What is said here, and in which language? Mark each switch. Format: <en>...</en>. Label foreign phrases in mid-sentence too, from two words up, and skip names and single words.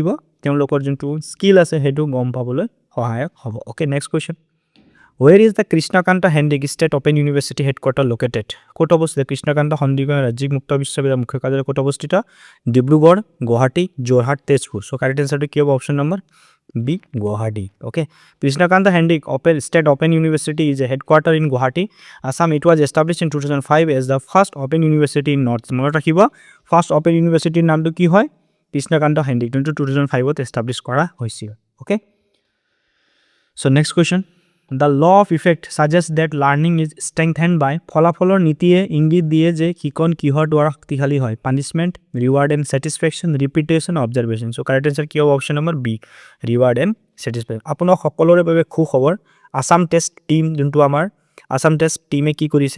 <as>তেওঁলোকৰ যোনটো স্কিল আছে সেইটো গম পাবলৈ সহায়ক হ'ব।</as> <en>Okay, next question, where is the Krishnakanta Sandikai State Open University headquarter located?</en> <as>ক'ত অৱস্থিত? কৃষ্ণকান্ত সন্দিকৈ ৰাজ্যিক মুক্ত বিশ্ববিদ্যালয়ৰ মুখ্য কাৰ্যালয় ক'ত অৱস্থিত? ডিব্ৰুগড়, গুৱাহাটী, যোৰহাট, তেজপুৰ। চ'</as> <en>correct answer</en> <as>কি হ'ব?</as> <en>option number B, Guwahati. Okay, Krishnakanta Hendik State Open University is a headquarter in Guwahati, Assam. It was established in 2005 as the first open university in North.</en> <as>মনত ৰাখিবা,</as> <en>first open university</en> <as>নামটো কি হয়? Krishnakanta Hendik, 2005 ত established কৰা হৈছিল.</as> <en>Okay, so next question, the law of effect suggests that learning is strengthened by,</en> <as>ফলাফলৰ নীতিয়ে ইংগিত দিয়ে যে শিকন কিহৰ দ্বাৰা শক্তিশালী হয়?</as> <en>Punishment, reward and satisfaction, repetition, observation.</en> <as>চ'</as> <en>correct answer</en> <as>কি হ'ব?</as> <en>Option number B, reward and satisfaction.</en> <as>আপোনাক সকলোৰে বাবে সুখবৰ, আছাম টেষ্ট টীম যোনটো আমাৰ আছাম টেষ্ট টীমে কি কৰিছে?</as>